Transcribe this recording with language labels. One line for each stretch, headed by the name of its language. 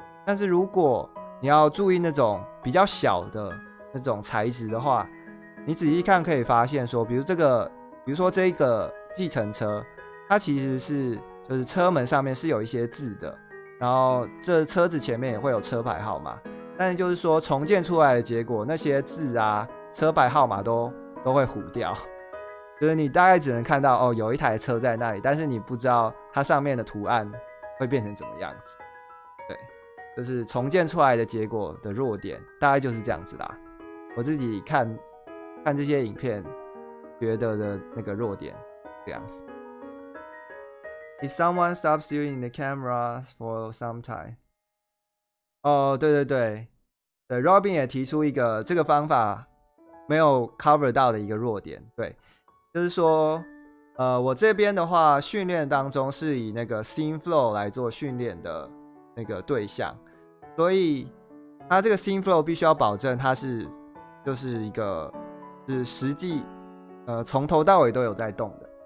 Chinese: 但是如果你要注意那种比较小的那种材质的话，你仔细看可以发现说，比如说这个计程车，它其实是就是车门上面是有一些字的，然后这车子前面也会有车牌号码，但是就是说重建出来的结果，那些字啊、车牌号码都会糊掉，就是你大概只能看到有一台车在那里，但是你不知道它上面的图案会变成怎么样子。对，就是重建出来的结果的弱点大概就是这样子啦。我自己看这些影片觉得的那个弱点这样子。
English: If someone stops you in the camera for some time，
Chinese: 对，Robin 也提出一个这个方法没有 cover 到的一个弱点。对，就是说我这边的话训练当中是以那个 Scene Flow 来做训练的那个对象，所以它这个 Scene Flow 必须要保证它就是一个是实际从头到尾都有在动的。